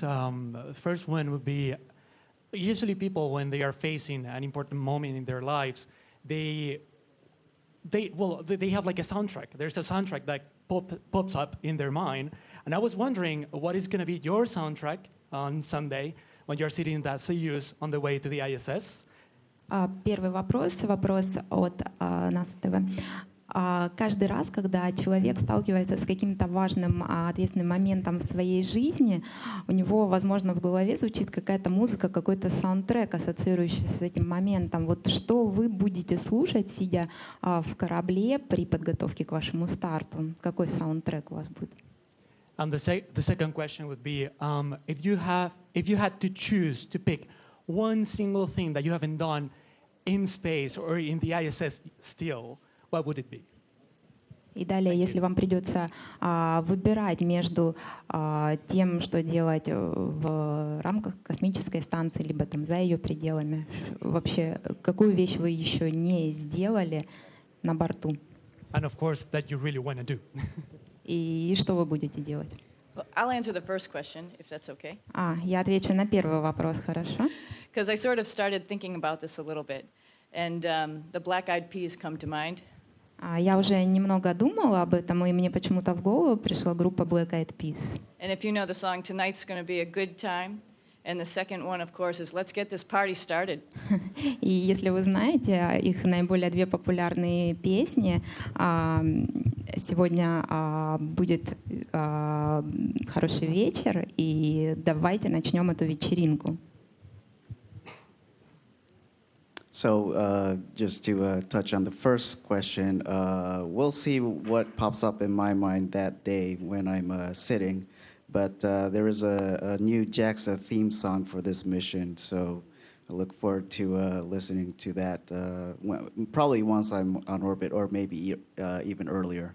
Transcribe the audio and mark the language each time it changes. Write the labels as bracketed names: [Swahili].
[English] The first one would be, usually people, when they are facing an important moment in their lives, they have like a soundtrack. There's a soundtrack that pops up in their mind. And I was wondering, what is going to be your soundtrack on Sunday when you're sitting in that Soyuz on the way to the ISS? [Russian] Первый вопрос от НАСА ТВ. Каждый раз, когда человек сталкивается с каким-то важным, ответственным моментом в своей жизни, у него, возможно, в голове звучит какая-то музыка, какой-то саундтрек, ассоциирующийся с этим моментом. Вот что вы будете слушать, сидя в корабле при подготовке к вашему старту? Какой саундтрек у вас будет? [English] And the second question would be, if you had to choose to pick one single thing that you haven't done in space or in the ISS still, what would it be? [Russian] И далее, если вам придется выбирать между тем, что делать в рамках космической станции, либо там за ее пределами, вообще, какую вещь вы еще не сделали на борту? [English] And of course, that you really want to do. [Russian] И что вы будете делать? [English] Well, I'll answer the first question, if that's okay. [Russian] Я отвечу на первый вопрос, хорошо? [English] because I sort of started thinking about this a little bit, and the Black Eyed Peas come to mind. [Russian] Я уже немного думала об этом, и мне почему-то в голову пришла группа Black Eyed Peas. [English] And if you know the song, Tonight's Gonna Be a Good Time, and the second one, of course, is Let's Get This Party Started. [Russian] И если вы знаете, их наиболее две популярные песни, сегодня будет хороший вечер, и давайте начнем эту вечеринку. [English] So just to touch on the first question, we'll see what pops up in my mind that day when I'm sitting. But there is a new JAXA theme song for this mission, so I look forward to listening to that probably once I'm on orbit or maybe even earlier.